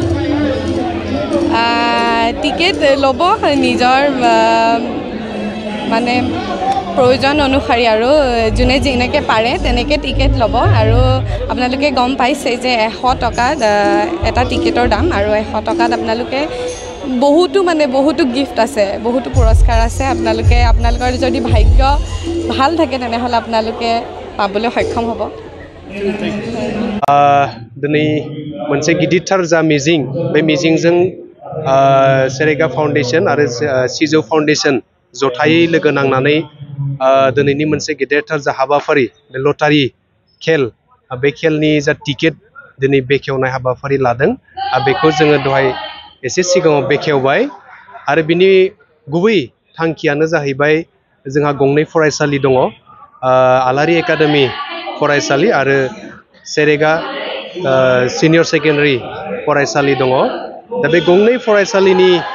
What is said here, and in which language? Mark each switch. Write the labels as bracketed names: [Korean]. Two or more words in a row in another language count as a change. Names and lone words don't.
[Assamese] টিকেট ল'ব নিজৰ মানে প্ৰয়োজন অনুসৰি আৰু যোনে যেনেকৈ পাৰে তেনেকৈ টিকেট ল'ব আৰু আপোনালোকে গম পাইছে যে 100 টকাত এটা টিকেটৰ দাম আৰু 100 টকাত আপোনালোকে বহুতো গিফ্ট আছে বহুতো পুৰস্কাৰ আছে আপোনালোকৰ যদি ভাগ্য ভাল থাকে তেনেহ'লে আপোনালোকে পাবলৈ সক্ষম হ'ব [Bodo] दिनै मोनसे गिदिरथार जा मिजिं बे मिजिंजों सेरेगा फाउन्डेसन आरो सिजौ फाउन्डेसन जथायै लोगो नांनानै दिनैनि मोनसे गिदिरथार जा हाबाफारि बे लटारि खेल बे खेलनि जा टिकेट दिनै बेखेवनाय हाबाफारि लादों बेखौ जोङो दहाय एसे सिगाङाव बेखेवबाय आरो बिनि गुबै थांखियानो जाहैबाय जोंहा गंनै फरायसालि दङ आलारि एकाडेमि फरायसालि आरो सेरेगा सिनियर सेकेन्डारि फरायसालि दङ दा बे गंनै फरायसालिनि